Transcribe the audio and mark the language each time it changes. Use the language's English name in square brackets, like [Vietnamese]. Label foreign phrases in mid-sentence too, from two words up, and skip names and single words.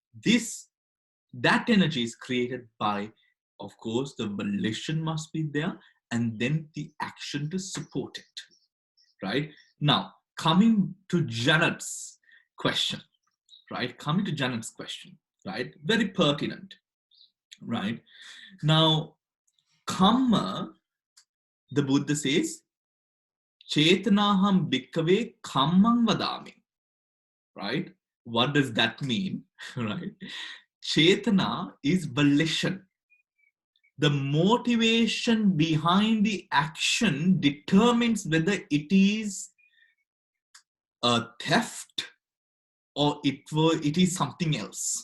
[English] That energy is created by, of course, the volition must be there, and then the action to support it, right? Now, coming to Janet's question, right? right? Very pertinent, right? Now, Kamma, the Buddha says, [Pali] Chetanaham bhikkhave kammam vadami, [English] right? What does that mean, right? Chetana is volition. The motivation behind the action determines whether it is a theft or it is something else.